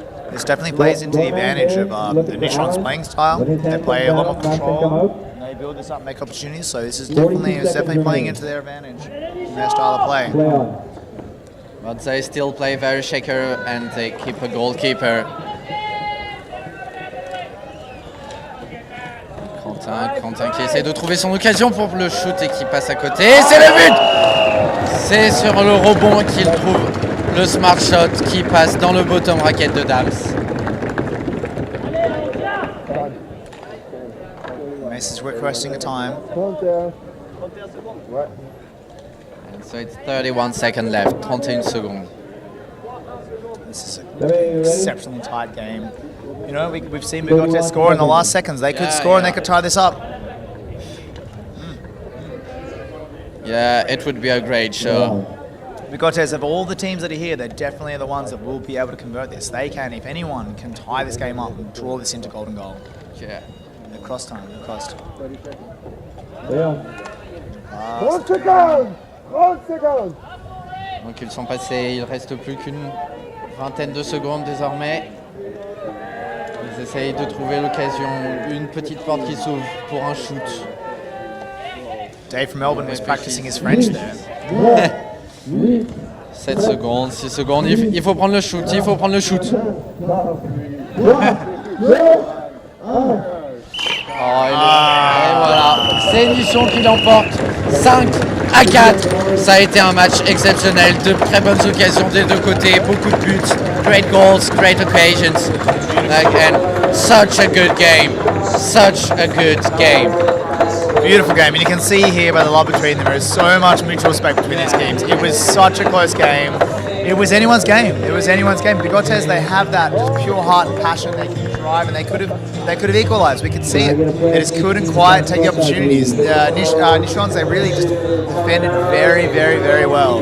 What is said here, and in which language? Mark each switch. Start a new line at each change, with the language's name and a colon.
English: This definitely plays into the advantage of the Nichons' playing style. They play a lot more control. They build this up, make opportunities. So this is definitely playing into their advantage, their style of play. But they still play very shaker and they keep a goalkeeper.
French: Quentin qui essaie de trouver son occasion pour le shoot et qui passe à côté. Et c'est le but! C'est sur le rebond qu'il trouve le smart shot qui passe dans le bottom racket de Dams.
English: Mace is requesting a time. And so it's 31 seconds left, 31 seconds. This is an exceptionally tight game. You know, we've seen Bigotes score in the last seconds. They could score and they could tie this up. Yeah, it would be a great show. Bigotes, of all the teams that are here, they definitely are the ones that will be able to convert this. They can, if anyone can tie this game up and draw this into golden goal. Yeah. The cross time, the cross.
French: 30 secondes! 30 secondes! Donc ils sont passés, il reste plus qu'une vingtaine de secondes désormais. Ils essayent de trouver l'occasion, une petite porte qui s'ouvre pour un shoot.
English: Dave from Melbourne was practicing his French there.
French: 7 secondes, 6 secondes. Il faut prendre le shoot, il faut prendre le shoot. Et voilà, c'est Nichons qui l'emporte 5-4. Ça a été un match exceptionnel, de très bonnes occasions des deux côtés, beaucoup de buts,
English: great goals, great occasions, and such a good game,
French: such a good game.
English: Beautiful game, and you can see here by the love between them, there is so much mutual respect between these teams. It was such a close game. It was anyone's game. It was anyone's game. Bigotes, they have that just pure heart and passion. They can drive, and they could have equalised. We could see it. They just couldn't quite take the opportunities. Nichons, they really just defended very, very, very well.